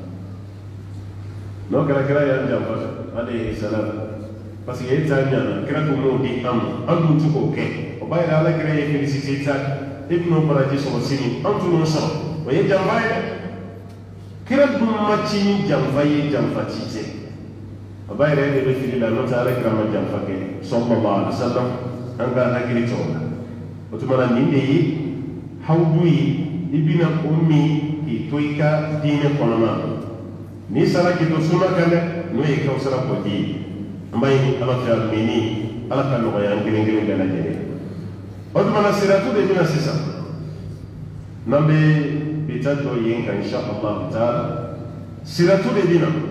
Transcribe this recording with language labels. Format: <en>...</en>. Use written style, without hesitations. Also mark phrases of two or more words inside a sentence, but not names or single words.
<bm>n'o kɛra kira y'an janfa</bm> <ar>عليه السلام</ar> <bm>parce que e t'a ɲana kira ko m'o di an ma an dun tɛ k'o kɛ o b'a yira ala kira ye félicité ta e bɛn'o baraji sɔrɔ sini an tun y'o sɔrɔ o ye janfa ye dɛ kira dun ma ci ni janfa ye janfa ci tɛ o b'a yira e de bɛ fili la n'o tɛ ala kira ma janfa kɛ</bm> <ar>صلى الله عليه وسلم</ar> <bm>an ka hakili to o la o tuma na nin de ye hawdu ye i bɛna o min k'i to i ka diinɛ kɔnɔna na n'i sara k'i to sunna kan dɛ n'o ye kawusara kɔji ye an b'a ɲini ala fɛ amini ala ka nɔgɔya an kelen kelen bɛɛ lajɛlen o tuma na siratu de bɛna sisan n'an bɛ bi taa jɔ yen kan</bm> <ar>إن شاء الله تعالى</ar> <bm>siratu de bɛna</bm>